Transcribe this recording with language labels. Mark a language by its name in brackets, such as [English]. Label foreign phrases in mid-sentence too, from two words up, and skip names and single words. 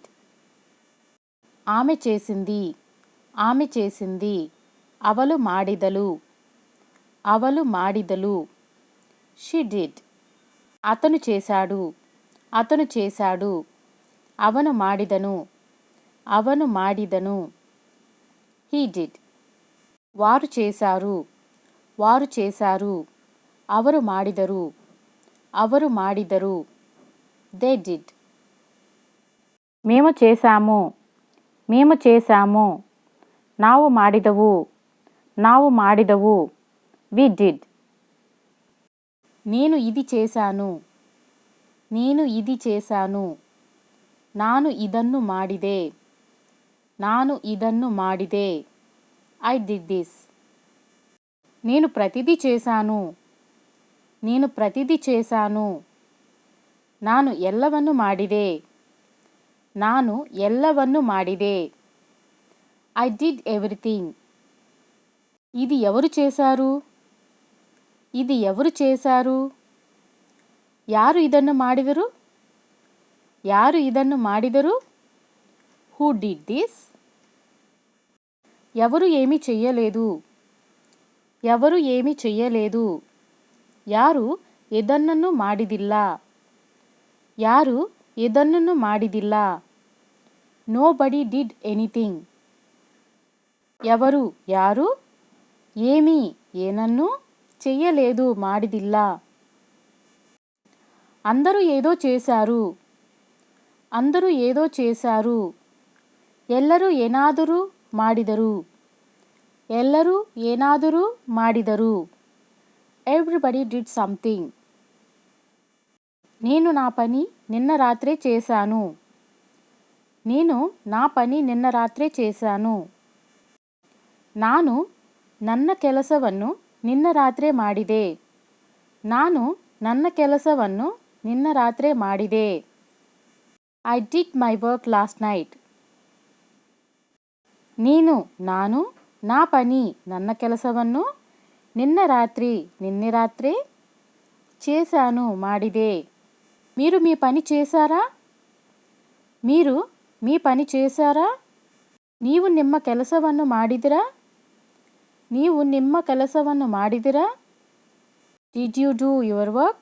[Telugu] ఆమె చేసింది, ఆమె చేసింది, [Kannada] ಅವಳು ಮಾಡಿದಳು, ಅವಳು ಮಾಡಿದಳು, [English] She did. [Telugu] అతను చేశాడు, అతను చేశాడు, [Kannada] ಅವನು ಮಾಡಿದನು, ಅವನು ಮಾಡಿದನು, [English] He did. [Telugu] వారు చేశారు, వారు చేశారు, [Kannada] ಅವರು ಮಾಡಿದರು, ಅವರು ಮಾಡಿದರು, [English] They did. [Telugu] మేము చేశాము, మేము చేశాము, [Kannada] ನಾವು ಮಾಡಿದೆವು, ನಾವು ಮಾಡಿದೆವು, [English] We did. [Telugu] నేను ఇది చేశాను, నేను ఇది చేశాను, [Kannada] ನಾನು ಇದನ್ನು ಮಾಡಿದೆ, ನಾನು ಇದನ್ನು ಮಾಡಿದೆ, [English] I did this. [Telugu] నేను ప్రతిదీ చేశాను, నేను ప్రతిదీ చేశాను, [Kannada] ನಾನು ಎಲ್ಲವನ್ನು ಮಾಡಿದೆ, ನಾನು ಎಲ್ಲವನ್ನು ಮಾಡಿದೆ, [English] I did everything. [Telugu] ఇది ఎవరు చేశారు, ఇది ఎవరు చేశారు, [Kannada] ಯಾರು ಇದನ್ನು ಮಾಡಿದರು, ಯಾರು ಇದನ್ನು ಮಾಡಿದರು, [English] Who did this. [Telugu] ఎవరు ఏమీ చెయ్యలేదు, ఎవరు ఏమీ చెయ్యలేదు, [Kannada] ಯಾರು ಇದನ್ನನ್ನು ಮಾಡಿದಿಲ್ಲ, ಯಾರು ಇದನ್ನನ್ನು ಮಾಡಿದಿಲ್ಲ, [English] Nobody did anything. [Telugu] ఎవరు యారు, ఏమీ ಏನನ್ನು, చెయ్యలేదు ಮಾಡಿದಿಲ್ಲ. అందరూ ఏదో చేశారు, అందరూ ఏదో చేశారు, [Kannada] ಎಲ್ಲರೂ ಏನಾದರೂ ಮಾಡಿದರು, ಎಲ್ಲರೂ ಏನಾದರೂ ಮಾಡಿದರು, [English] Everybody did something. [Telugu] నేను నా పని నిన్న రాత్రే చేశాను, నేను నా పని నిన్న రాత్రే చేశాను, [Kannada] ನಾನು ನನ್ನ ಕೆಲಸವನ್ನು ನಿನ್ನ ರಾತ್ರಿ ಮಾಡಿದೆ, ನಾನು ನನ್ನ ಕೆಲಸವನ್ನು ನಿನ್ನ ರಾತ್ರಿ ಮಾಡಿದೆ, [English] I did my work last night. [Telugu] ನಾನು నా పని [Kannada] ನನ್ನ ಕೆಲಸವನ್ನು [Telugu] నిన్న రాత్రి నిన్ನೆ రాత్రి చేశాను ಮಾಡಿದೆ. మీరు మీ పని చేశారా, మీరు మీ పని చేశారా, [Kannada] ನೀವು ನಿಮ್ಮ ಕೆಲಸವನ್ನು ಮಾಡಿದಿರಾ, ನೀವು ನಿಮ್ಮ ಕೆಲಸವನ್ನು ಮಾಡಿದಿರಾ, [English] Did you do your work.